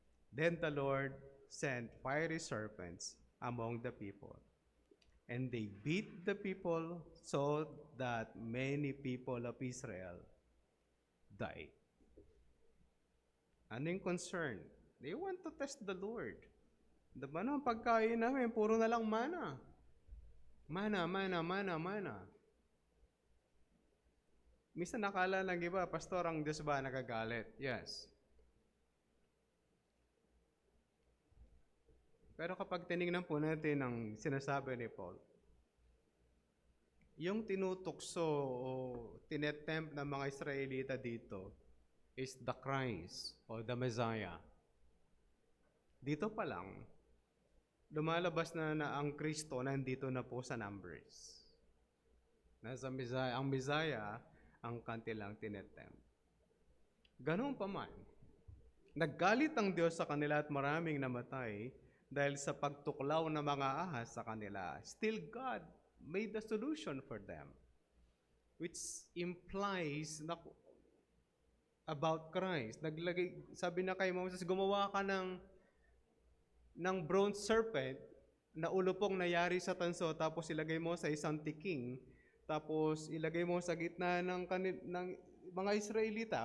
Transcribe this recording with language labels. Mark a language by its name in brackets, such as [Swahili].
[English] Then the Lord sent fiery serpents among the people, and they beat the people so that many people of Israel died. [Filipino] Ano yung concern? [English] They want to test the Lord. [Filipino] Diba na, ang pagkain namin, puro na lang mana. Mana, mana, mana, mana. Minsan nakala ng iba, Pastor, ang Diyos ba nagagalit? [English] Yes. [Filipino] Pero kapag tinignan po natin ang sinasabi ni Paul, yung tinutukso o tinetempt ng mga Israelita dito [English] is the Christ o the Messiah. [Filipino] Dito pa lang, lumalabas na ang Kristo nandito na po sa Numbers. Nasa Messiah, ang Messiah ang kantilang tinetempt. Ganun pa man, naggalit ang Diyos sa kanila at maraming namatay dahil sa pagtuklaw ng mga ahas sa kanila. [English] Still, God made the solution for them, which implies na about Christ. [Filipino] Sabi na kay Moses, gumawa ka ng bronze serpent na ulo pong nayari sa tanso, tapos ilagay mo sa isang tiking, tapos ilagay mo sa gitna ng mga Israelita.